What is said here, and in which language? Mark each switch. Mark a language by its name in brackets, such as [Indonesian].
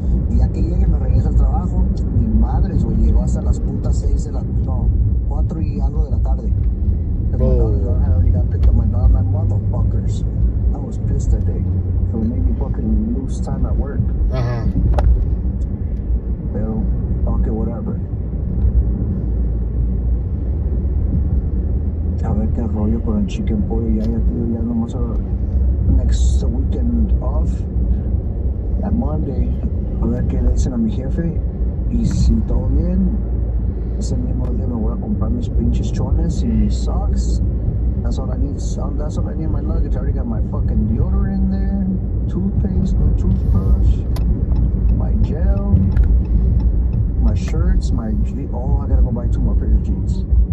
[Spanish] Y ya que llegue, me regreso al trabajo. Mi madre, güey, llegó hasta las putas 6 de la, no, 4 y algo de la tarde. [English] And my daughter had already got picked up. My daughter, my motherfuckers. I was pissed that day. So it made me fucking lose time at work. Ajá. Pero, okay, whatever. [Spanish] A ver qué rollo con el chicken pollo. Ya nomás [English] next weekend off. At Monday. [Spanish] A ver qué le dicen a mi jefe. Y si todo bien, Ese mismo día me voy a comprar mis pinches chones y mis socks. [English] That's all I need. That's all I need in my luggage. I already got my fucking deodorant in there, toothpaste, no toothbrush, my gel, my shirts, my oh, I gotta go buy 2 more pairs of jeans.